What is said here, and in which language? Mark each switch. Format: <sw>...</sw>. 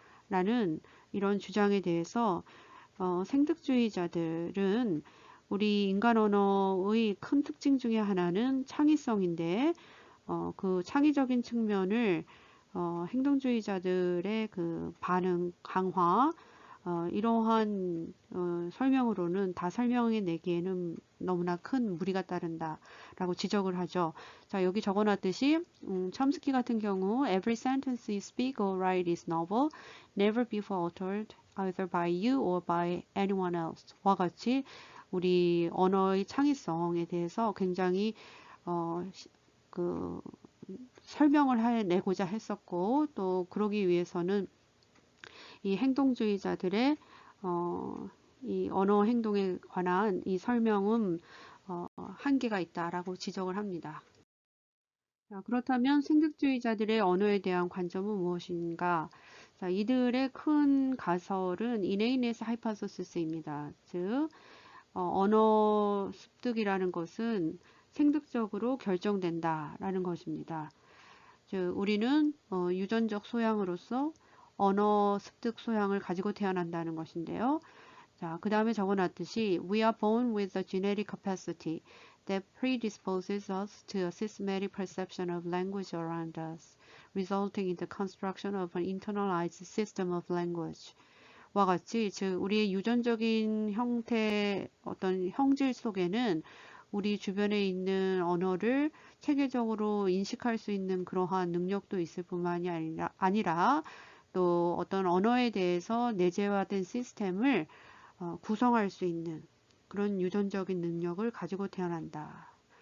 <ko>라는 이런 주장에 대해서 생득주의자들은 우리 인간 언어의 큰 특징 중에 하나는 창의성인데 그 창의적인 측면을 행동주의자들의 그 반응 강화 이러한 설명으로는 다 설명해 내기에는 너무나 큰 무리가 따른다라고 지적을 하죠. 자, 여기 적어놨듯이 첨스키 같은 경우</ko> <en>Every sentence you speak or write is novel, never before uttered either by you or by anyone else.</en> <ko>와 같이 우리 언어의 창의성에 대해서 굉장히 그 설명을 해내고자 했었고 또 그러기 위해서는 이 행동주의자들의 이 언어 행동에 관한 이 설명은 한계가 있다라고 지적을 합니다. 자, 그렇다면 생득주의자들의 언어에 대한 관점은 무엇인가? 자, 이들의 큰 가설은 이네이네스 하이파소시스입니다. 즉, 언어 습득이라는 것은 생득적으로 결정된다라는 것입니다. 즉, 우리는 유전적 소양으로서 언어 습득 소양을 가지고 태어난다는 것인데요. 자, 그 다음에 적어놨듯이</ko> <en>We are born with a genetic capacity that predisposes us to a systematic perception of language around us, resulting in the construction of an internalized system of language.</en> <ko>와 같이 즉 우리의 유전적인 형태 어떤 형질 속에는 우리 주변에 있는 언어를 체계적으로 인식할 수 있는 그러한 능력도 있을 뿐만이 아니라 또 어떤 언어에 대해서 내재화된 시스템을 구성할 수 있는 그런 유전적인 능력을 가지고 태어난다.</ko>